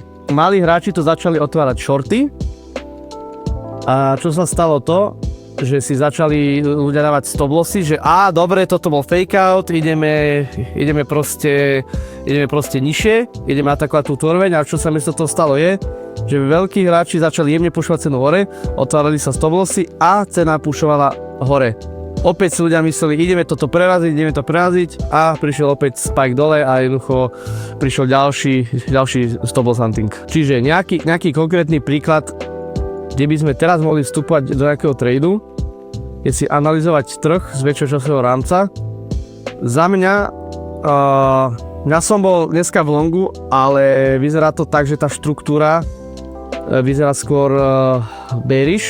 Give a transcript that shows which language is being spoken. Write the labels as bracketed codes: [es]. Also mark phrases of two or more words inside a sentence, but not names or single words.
[sk] Malí hráči to začali otvárať shorty. A čo sa stalo to, že si začali ľudia dávať [en] stop lossy, [sk] že dobre, toto bol [en] fake out, [sk] ideme proste nižšie, ideme atakovať tú úroveň, a čo sa miesto toho stalo je, že veľkí hráči začali jemne pušovať cenu hore, otvárali sa [en] stop lossy [sk] a cena pušovala hore. Opäť si ľudia mysleli, ideme to preraziť a prišiel opäť spike dole a jednoducho prišiel ďalší [en] stop loss hunting. [sk] Čiže nejaký konkrétny príklad, kde by sme teraz mohli vstúpať do nejakého tradu, je si analyzovať trh z väčšieho časového rámca. Za mňa, ja som bol dneska v longu, ale vyzerá to tak, že tá štruktúra vyzerá skôr bearish.